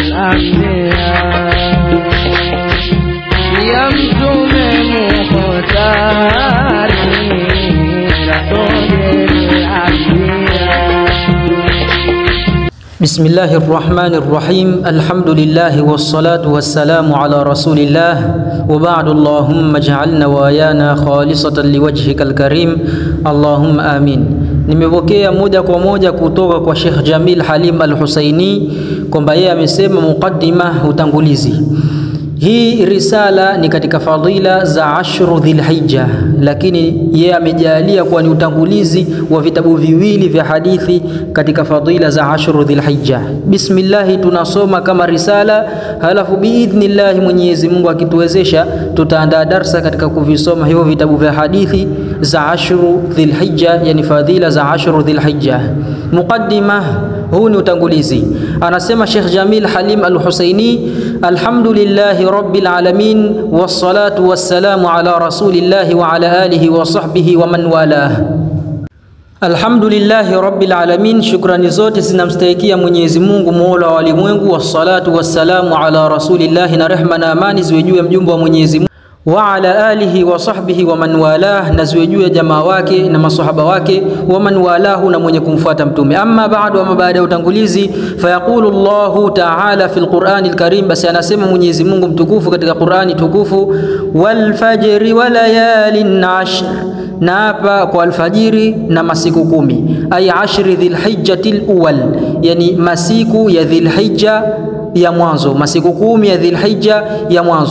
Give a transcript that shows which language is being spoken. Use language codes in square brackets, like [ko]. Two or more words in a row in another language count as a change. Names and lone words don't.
[sw] afia ya mtume muhtari rasul afia. [ar] بسم الله الرحمن الرحيم. الحمد لله والصلاة والسلام على رسول الله وبعد. اللهم اجعلنا وإيانا خالصة لوجهك الكريم. اللهم آمين. [sw] Nimepokea moja kwa moja kutoka kwa Sheikh Jamil Halim Al-Husaini kwamba yeye amesema mukaddima, utangulizi. Hii risala ni katika fadila za ashru Dhulhijja, lakini yeye amejalia kuwa ni utangulizi wa vitabu viwili vya hadithi katika fadila za ashru Dhulhijja. Bismillah, tunasoma kama risala, halafu biidhnillah Mwenyezi Mungu akituwezesha tutaandaa darsa katika kuvisoma hivyo vitabu vya hadithi za ashru Dhulhijja, yani fadila za ashru Dhulhijja. Muqaddima, huu ni utangulizi. Anasema Sheikh Jamil Halim Al-Husaini, [ar] الحمد لله رب العالمين والصلاة والسلام على رسول الله وعلى آله وصحبه ومن والاه. الحمد لله رب العالمين, [sw] shukrani zote zinamstahikia Mwenyezi Mungu Mola wa walimwengu. [ar] والصلاة والسلام على رسول الله, [sw] na rehma na amani ziwe juu ya mjumbe wa Mwenyezi Mungu, [ar] وعلى آله وصحبه ومن والاه, [sw] na ziwe juu ya jamaa wake na masahaba wake, [ar] ومن والاه, [sw] na mwenye kumfuata mtume. [ar] أما بعد, [sw] ama baada ya utangulizi, [ar] فيقول الله تعالى في القرآن الكريم, [sw] basi anasema Mwenyezi Mungu mtukufu katika Qur'ani tukufu, [ar] والفجر وليال عشر, [sw] na hapa kwa alfajiri na masiku 10, [ar] أي عشر ذي الحجة الأول, [sw] yani masiku ya Dhulhijja ya mwanzo, masiku 10 ya Dhulhijja ya mwanzo.